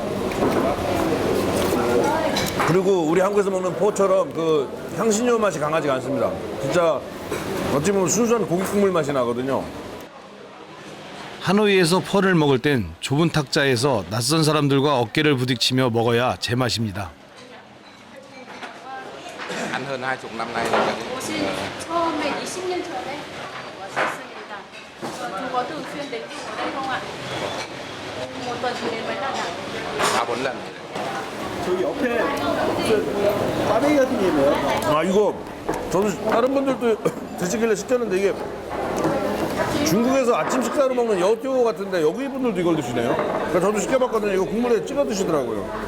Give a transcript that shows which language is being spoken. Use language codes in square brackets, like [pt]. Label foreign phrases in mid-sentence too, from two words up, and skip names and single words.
[ko] 그리고 우리 한국에서 먹는 포처럼 그 향신료 맛이 강하지가 않습니다. 진짜 어찌 보면 순수한 고기 국물 맛이 나거든요. 하노이에서 퍼를 먹을 땐 좁은 탁자에서 낯선 사람들과 어깨를 부딪히며 먹어야 제맛입니다. [vi] ăn hơn 20 năm nay rồi. [ko] 옷이 처음에 20년 전에 왔었습니다. [vi] chúng có thường xuyên đến ở đây không ạ? một tuần thì đến mấy lần ạ? 3-4 lần. [ko] 저기 옆에 꽈배기 같은 게 있네요. 이거 저도 다른 분들도 드시길래 시켰는데 이게 중국에서 아침 식사로 먹는 여띠오 같은데 여기 분들도 이걸 드시네요. 그러니까 저도 시켜봤거든요. 이거 국물에 찍어 드시더라고요.